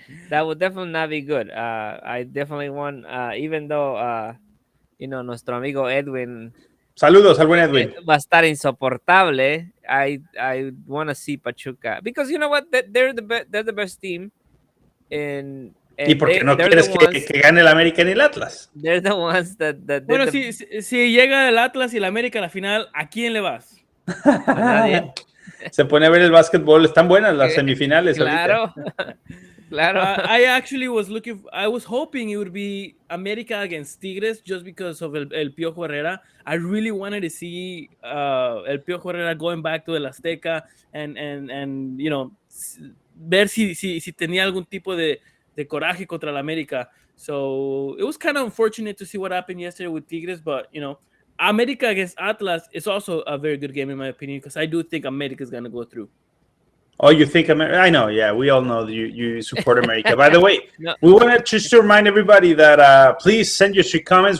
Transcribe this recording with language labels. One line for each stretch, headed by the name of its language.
English: That would definitely not be good. I definitely want, even though,
Spanish: nuestro amigo Edwin. Saludos al buen Edwin. Va a estar insoportable.
English: I want to see Pachuca because you know what, they're the best team.
Spanish: ¿Y por qué no quieres que gane el América ni el Atlas?
English: They're the ones that
Spanish: bueno, si llega el Atlas y el América a la final, ¿a quién le vas? Nadie. Se pone a ver el básquetbol, están buenas las semifinales. Claro. Claro.
English: I actually I was hoping it would be América against Tigres just because of el Piojo Herrera. I really wanted to see el Piojo Herrera going back to el Azteca and
Spanish: ver si tenía algún tipo de coraje contra el América.
English: So it was kind of unfortunate to see what happened yesterday with Tigres, but America against Atlas is also a very good game in my opinion because I do think America is going to go through. Oh, you think America? I know, yeah. We all know you support America. By the way, we want to remind everybody that please send your comments.